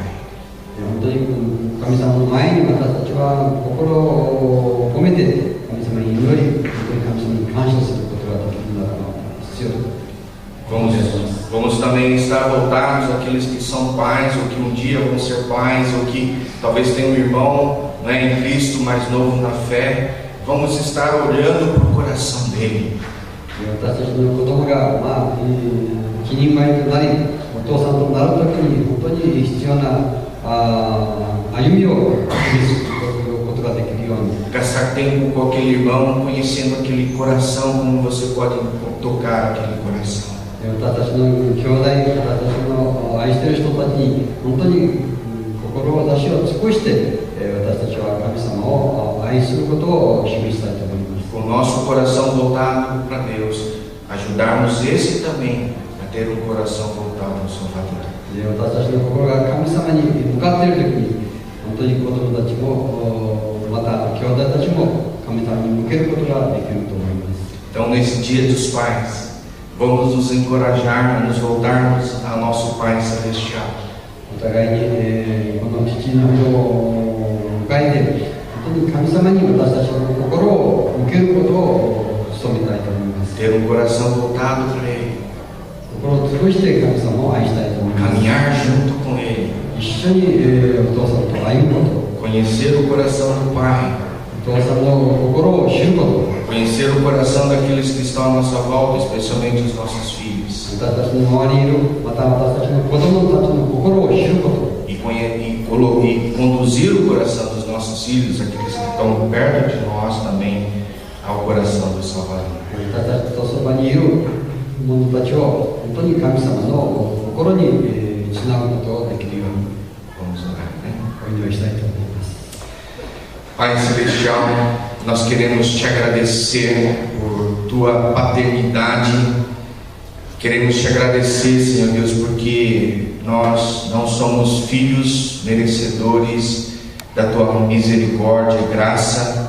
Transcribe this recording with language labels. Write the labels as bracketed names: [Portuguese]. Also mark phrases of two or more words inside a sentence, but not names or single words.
[Japanese] 本当に神様の前に私たちは心を込めて神様に祈り、本当に神様に感謝することができるのが必要だ。 [Portuguese] Vamos também estar voltados àqueles que são pais, ou que um dia vão ser pais, ou que talvez tenham um irmão, né, em Cristo mais novo na fé. Vamos estar olhando para o coração dele. [Japanese] 私たちの子供が、一人前となり、お父さんとなるときに本当に必要な歩みを示すことができるように。 [Portuguese] Gastar tempo com aquele irmão, conhecendo aquele coração, como você pode tocar aquele coração. [Japanese] 私たちの兄弟、私たちの愛している人たちに本当に志を尽くして、私たちは神様を愛することを示したいと思います。 [Portuguese] Com o nosso coração voltado para Deus, ajudarmos esse também a ter um coração voltado ao Salvador. [Japanese] 私たちの心が神様に向かっているときに、本当に子供たちも、また兄弟たちも神様に向けることができると思います。 [Portuguese] Então, nesse Dia dos Pais, vamos nos encorajar a nos voltarmos ao nosso Pai Celestial. [Japanese] お互いに、この父の日を迎えて、本当に神様に私たちの心を向けることを努めたいと思います。 [Portuguese] Ter um coração voltado para Ele. [Japanese] 心を尽くして神様を愛したいと思います。 [Portuguese] Caminhar junto com Ele. [Japanese] 一緒に、お父さんと歩むこと、 [Portuguese] Conhecer o coração do Pai. [Japanese] お父さんの心を知ること、 [Portuguese] Conhecer o coração daqueles que estão à nossa volta, especialmente os nossos filhos. [Japanese] 私たちの周りにいる、また私たちの子供たちの心を知ること、 [Portuguese] E conduzir o coração dos nossos filhos, aqueles que estão perto de nós também, ao coração do Salvador. [Japanese] 私たちとそばにいる者たちを本当に神様の心につなぐことができるように [Portuguese] Vamos orar, né? [Japanese] お祈りしたいと思います。 [Portuguese] Pai Celestial, nós queremos te agradecer por tua paternidade. Queremos te agradecer, Senhor Deus, porque nós não somos filhos merecedores da tua misericórdia e graça.